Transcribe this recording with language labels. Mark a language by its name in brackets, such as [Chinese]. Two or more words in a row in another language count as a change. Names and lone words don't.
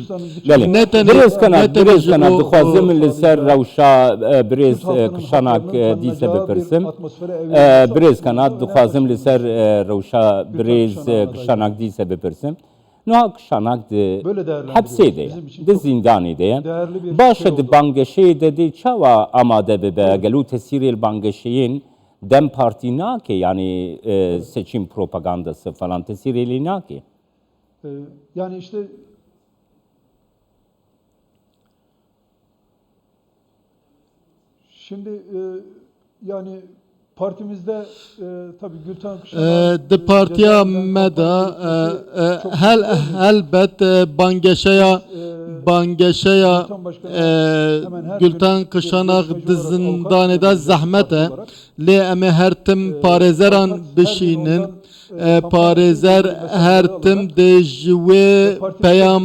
[Kurdish] ne tenê dixwazim li ser rewşa Birêz Kişanak dîse bipirsim Birêz kanat dixwazim li ser rewşa Birêz Kişanak dîse bipirsim Nuha Kişanak di hepsê de ye di zindanê de ye baş e di bangeşeyê de dê çawa amade bibe gelo tesîrê bangeşeyên dem partî nake [Turkish] yani seçim propagandası falan [Kurdish] tesîrê lê nake [Turkish] yani işte şimdi yani partimizde tabii Gültan Kişanak [Kurdish] di partiya me de helbet bangeşeya Gültan Kişanak di zindanê de zehmet e lê em ê her tim parêzeran bişînin parêzer her tim dê ji wê